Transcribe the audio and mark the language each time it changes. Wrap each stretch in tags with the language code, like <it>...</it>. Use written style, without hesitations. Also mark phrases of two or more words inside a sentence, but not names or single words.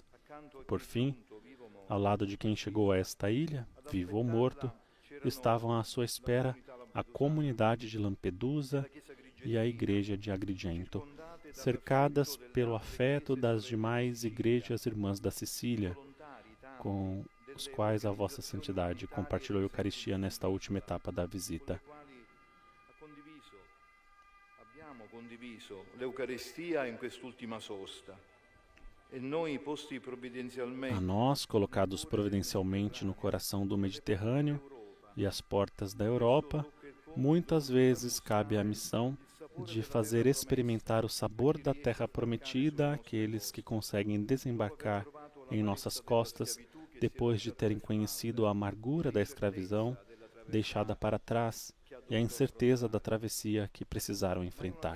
<pt>Por fim, ao lado de quem chegou a esta ilha, vivo ou morto, estavam à sua espera a comunidade de Lampedusa e a igreja de Agrigento, cercadas pelo afeto das demais igrejas irmãs da Sicília, com os quais a Vossa Santidade compartilhou a Eucaristia nesta última etapa da visita.</pt> <it>Abbiamo condiviso l'Eucaristia in quest'ultima sosta.</it> <pt>A nós, colocados providencialmente no coração do Mediterrâneo, e as portas da Europa, muitas vezes cabe a missão de fazer experimentar o sabor da terra prometida àqueles que conseguem desembarcar em nossas costas depois de terem conhecido a amargura da escravidão deixada para trás e a incerteza da travessia que precisaram enfrentar.</pt>